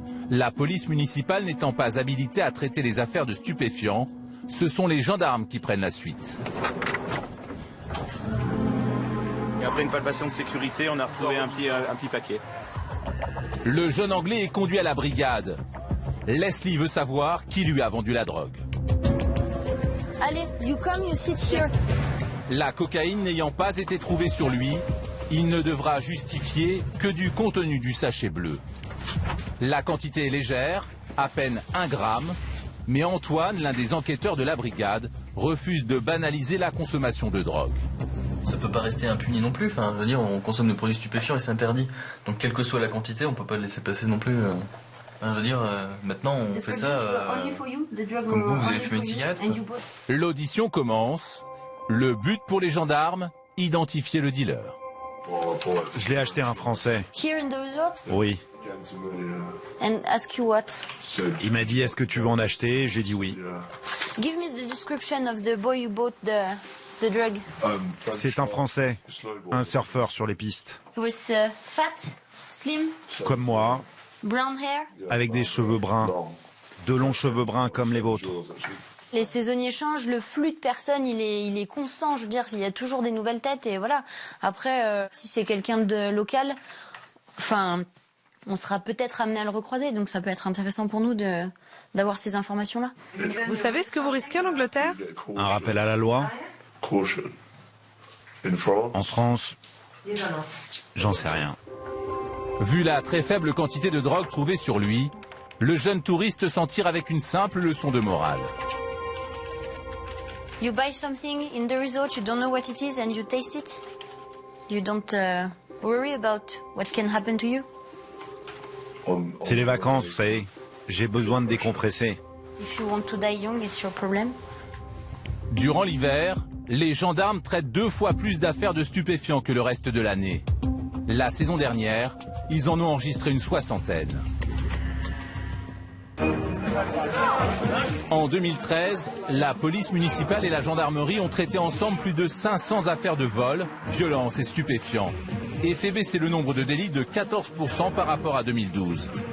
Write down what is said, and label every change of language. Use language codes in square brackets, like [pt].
[fr] La police municipale n'étant pas habilitée à traiter les affaires de stupéfiants, ce sont les gendarmes qui prennent la suite. Et après une palpation de sécurité, on a retrouvé un petit paquet. Le jeune Anglais est conduit à la brigade. Leslie veut savoir qui lui a vendu la drogue. Allez, [en] you come, you sit here. [fr] La cocaïne n'ayant pas été trouvée sur lui, il ne devra justifier que du contenu du sachet bleu. La quantité est légère, à peine 1 gramme, mais Antoine, l'un des enquêteurs de la brigade, refuse de banaliser la consommation de drogue. Ça peut pas rester impuni non plus, enfin, je veux dire, on consomme des produits stupéfiants et c'est interdit. Donc quelle que soit la quantité, on peut pas le laisser passer non plus. Enfin, je veux dire, maintenant on fait ça comme vous avez fumé une cigarette, quoi. L'audition commence. Le but pour les gendarmes, identifier le dealer. Je l'ai acheté à un Français. [en] Here in the resort? [fr] Oui. [en] And ask you what? [fr] Il m'a dit, est-ce que tu veux en acheter? J'ai dit oui. [en] Give me the description of the boy who bought the drug. [fr] C'est un Français, un surfeur sur les pistes. [en] He was fat, slim, [fr] Comme moi, [en] brown hair. [fr] avec des cheveux bruns, de longs cheveux bruns comme les vôtres. Les saisonniers changent, le flux de personnes, il est constant. Je veux dire, il y a toujours des nouvelles têtes et voilà. Après, si c'est quelqu'un de local, enfin, on sera peut-être amené à le recroiser. Donc ça peut être intéressant pour nous d'avoir ces informations-là. Vous savez ce que vous risquez en Angleterre? Un rappel à la loi. En France, j'en sais rien. Vu la très faible quantité de drogue trouvée sur lui, le jeune touriste s'en tire avec une simple leçon de morale. [en] You buy something in the resort, you don't know what it is and you taste it. You don't worry about what can happen to you. [fr] C'est les vacances, vous savez. J'ai besoin de décompresser. [en] If you want to die young, it's your problem. [fr] Durant l'hiver, les gendarmes traitent 2 fois plus d'affaires de stupéfiants que le reste de l'année. La saison dernière, ils en ont enregistré une 60aine. En 2013, la police municipale et la gendarmerie ont traité ensemble plus de 500 affaires de vol, violence et stupéfiants, et fait baisser le nombre de délits de 14% par rapport à 2012.